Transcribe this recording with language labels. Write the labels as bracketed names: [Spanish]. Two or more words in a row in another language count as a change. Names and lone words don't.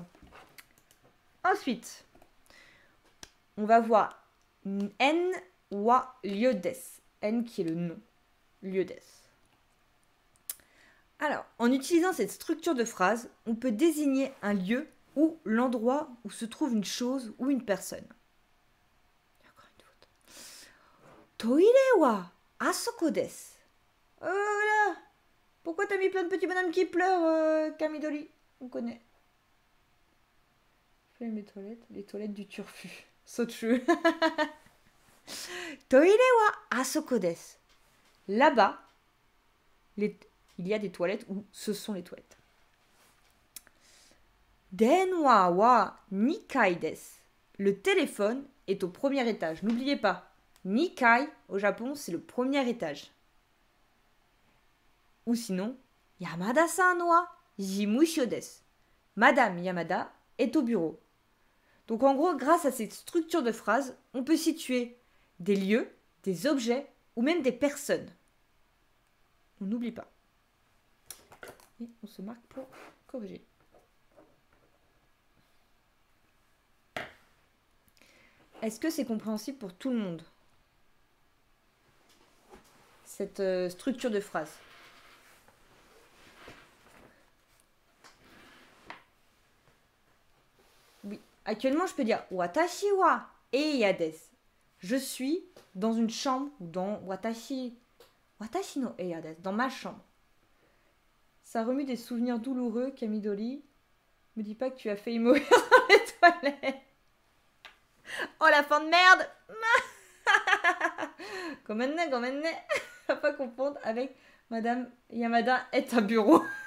[French] Ensuite, on va voir [Japanese] N wa [French] lieu des. N qui est le nom. Lieu des. Alors, en utilisant cette structure de phrase, on peut désigner un lieu ou l'endroit où se trouve une chose ou une personne. Encore une faute. [Japanese] Toire wa asoko desu. [French] Oh là! Pourquoi t'as mis plein de petits bonhommes qui pleurent, Kamidori? On connaît. Les toilettes du turfu. Sochu. [Japanese] Toire wa asoko desu. [French] Là-bas, il y a des toilettes où ce sont les toilettes. [Japanese] Denwa wa nikai desu. [French] Le téléphone est au premier étage. N'oubliez pas, nikai au Japon, c'est le premier étage. Ou sinon, [Japanese] Yamada-san wa jimusho desu. [French] Madame Yamada est au bureau. Donc en gros, grâce à cette structure de phrase, on peut situer des lieux, des objets ou même des personnes. On n'oublie pas. Et on se marque pour corriger. Est-ce que c'est compréhensible pour tout le monde, cette structure de phrase? Oui. Actuellement, je peux dire [Japanese] Watashi wa eiya desu. [French] Je suis dans une chambre ou dans [Japanese] Watashi no eiya desu, [French] dans ma chambre. Ça remue des souvenirs douloureux, Kamidori. Me dis pas que tu as failli mourir dans les toilettes. Oh la fin de merde. Gomenne. Faut pas confondre avec Madame Yamada est un bureau.